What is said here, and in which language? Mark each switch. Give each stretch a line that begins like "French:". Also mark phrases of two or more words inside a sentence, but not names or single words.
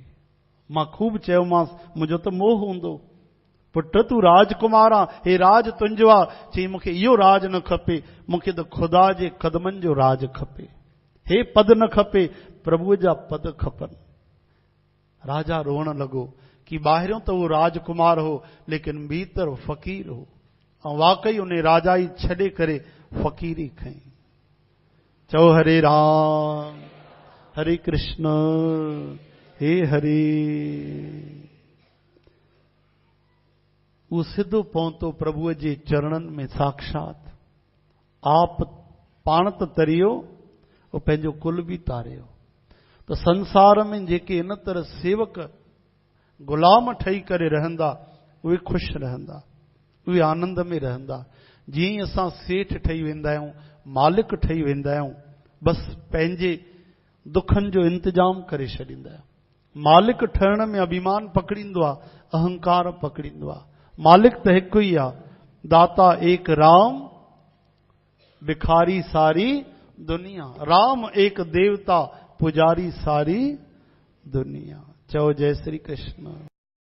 Sindhi: मां खूब चयोमांसि, मुंहिंजो त मोह हूंदो, पुट तूं राजकुमार आ, हे राज तुंहिंजो आहे। चई मूंखे इहो राज न खपे, मूंखे त ख़ुदा जे क़दमनि जो राज खपे। हे पद न खपे, प्रभुअ जा पद खपनि। राजा रोअण लॻो कि ॿाहिरियों त उहो राजकुमार हो, लेकिन भीतर फ़क़ीर हो। ऐं वाकई उन राजाई छॾे करे फ़क़ीरी खईं। चओ हरे राम हरे कृष्ण हे हरे। उहो सिधो पहुतो प्रभुअ जे चरणनि में साक्षात। आप पाण त तरियो, उहो पंहिंजो कुल बि तारियो। त संसार में जेके इन तरह सेवक गुलाम ठही करे रहंदा, उहे ख़ुशि रहंदा, उहे आनंद में रहंदा। जीअं ई असां सेठ ठही वेंदा आहियूं, मालिक ठही वेंदा आहियूं, बसि पंहिंजे दुखनि जो इंतजाम करे छॾींदा आहियूं। मालिक ठहण में अभिमान पकड़ींदो आहे, अहंकार पकड़ींदो आहे। मालिक त हिकु ई आहे,
Hindi: दाता एक राम भिखारी सारी दुनिया। राम एक देवता पुजारी सारी दुनिया।
Sindhi: चओ जय श्री कृष्ण।